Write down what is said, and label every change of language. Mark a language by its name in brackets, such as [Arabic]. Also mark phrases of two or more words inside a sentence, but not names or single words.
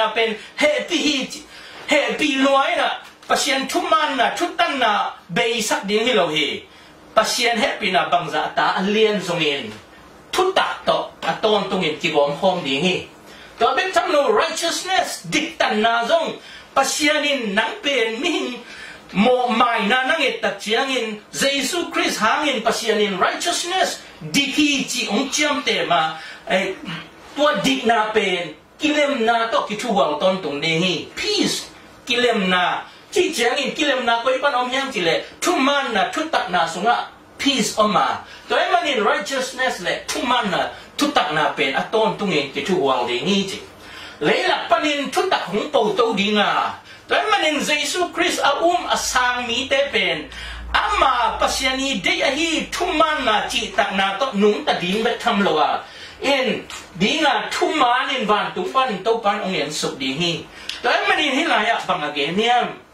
[Tedim Chin] pen happy hi happy loi na pasian thuman na thutan na be sak ding hi lo hi pasian happy na bangza ta alien zong in thutak to aton tung in ki bom hom ding hi to ben tham no righteousness diktan na zong pasianin nang pen ming mo mai na nang et tak chiang in Jesus Christ hangin pasianin righteousness diki chi ong chiam te ma tua dik na pen kilem na to ki thu wang ton tung de hi peace kilem na chi chiang in kilem na koi pan om yang chi le thu man na thu tak na sunga peace oma to man in righteousness le thu man na thu tak na pen aton tung in ki thu wang de hi chi le la panin thu tak hung po to dinga to man in Jesus Christ asang mi te pen ama pasiani de hi thu man na chi tak na to nung ta ding bet tham lo wa in dinga thu man in van tu pan to pan ong yen suk di hi to man in hi la ya bang again niam